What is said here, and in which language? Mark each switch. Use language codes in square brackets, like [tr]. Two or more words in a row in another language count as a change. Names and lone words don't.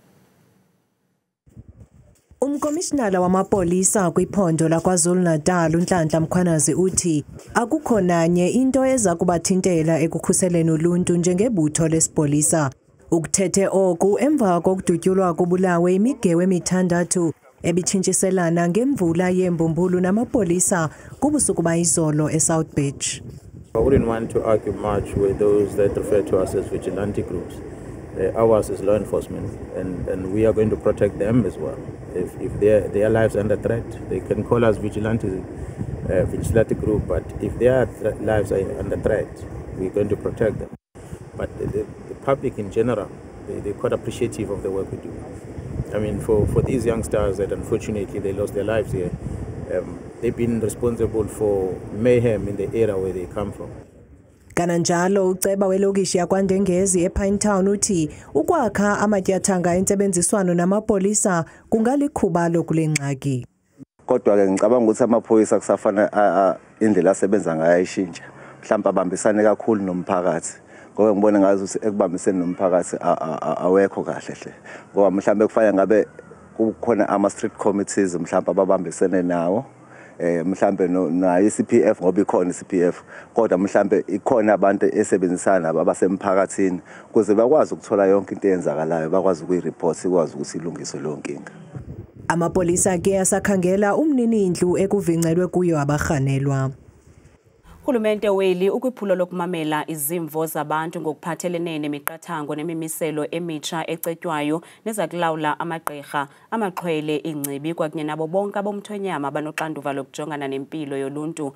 [xh] Umkomishinala wamapolisa kwiphondo laKwaZulu-Natal uNhlanhla Mkhwanazi uthi akukho nanye into eza kubathintela ekukhuseleni uluntu njengebutho lesipolisa. Ukuthethe oku emva kokudutyulwa kubulawe imigewe emithandathu ebitshintshiselana ngemvula yembumbulu namapolisa kubusuku bayizolo eSouth Beach. [en] I wouldn't want to argue much with those that refer to us as vigilante groups. Ours is law enforcement, and we are going to protect them as well. If their lives are under threat, they can call us vigilante group, but if their lives are under threat, we're going to protect them. But the public in general, they're quite appreciative of the work we do. I mean, for these youngsters that unfortunately they lost their lives here, they've been responsible for mayhem in the area where they come from. [xh] Kananjalo uceba welokishi yaKwaNdengezi ePinetown uthi ukwakha amatyathanga entsebenziswano namapolisa kungalikhuba lokule ngxaki. [zu] Kodwa ke ngicabanga ukuthi amaphoyisa kusafana indlela asebenza ngayo ayishintsha. Mhlawumbe abambisane kakhulu nomphakathi. Ngoba ngibona ngazi ekubambiseni nomphakathi awekho kahle hle. Ngoba mhlawumbe kufanele ngabe kukhona ama [en] street committees [zu] mhlawumbe ababambisene nawo. Mhlambe na CPF ngoba ikhona CPF kodwa mhlambe ikhona abantu esebenzisana abasemphakathini ukuze bakwazi ukuthola yonke into eyenzakalayo bakwazi ukuyireport sikwazi ukuthi ilungiswe lo nkinga. [xh] Amapolisa ke asakhangela umnini indlu ekuvincelwe kuyo abarhanelwa. Urhulumente weli ukwiphulo lokumamela izimvo zabantu ngokuphathelene nemiqathango nemimiselo emitsha ecetywayo nezakulawula amagqirha, amaxhwele, ingcibi kwakunye nabo bonke abomthonyama banoxanduva lokujongana nempilo yoluntu.